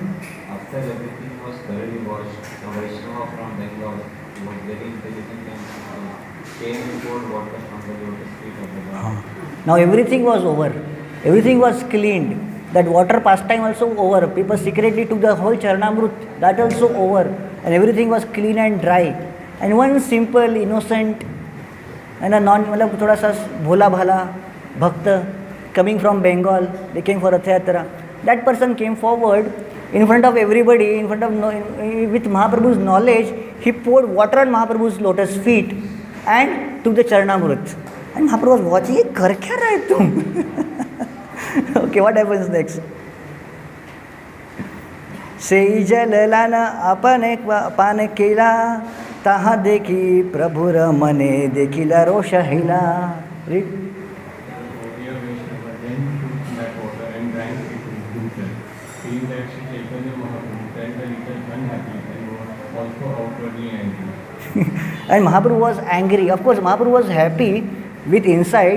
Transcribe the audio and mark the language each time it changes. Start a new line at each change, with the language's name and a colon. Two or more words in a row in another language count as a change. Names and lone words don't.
English: After everything was thoroughly washed, the Vaishnava from Bengal was very intelligent and came and poured water from the lotus feet of the Lord. Now everything was over. Everything was cleaned. That water pastime also over. People secretly took the whole Charnamrut. That also over. And everything was clean and dry. And one simple, innocent, and a
Hindi: मतलब थोड़ा सा भोला भाला भक्त
English: coming from Bengal, they came for Rath Yatra. That person came forward in front of everybody, with Mahaprabhu's knowledge, he poured water on Mahaprabhu's lotus feet and took the Charnamrut. And Mahaprabhu was watching,
Hindi: ये कर क्या रहा है तुम?
English: Okay, what happens next?
Bangla: সে জল লানা আপনে পান কেলা তাহা দেখী প্রভুর মনে দেখিলা রোষ হিলা.
English: Read. Dear Vaishnava then took that water and drank it with himself, seeing that Sri Chaitanya Mahaprabhu felt a little unhappy and was also outwardly angry. And Mahaprabhu was angry. Of course, Mahaprabhu was happy with insight.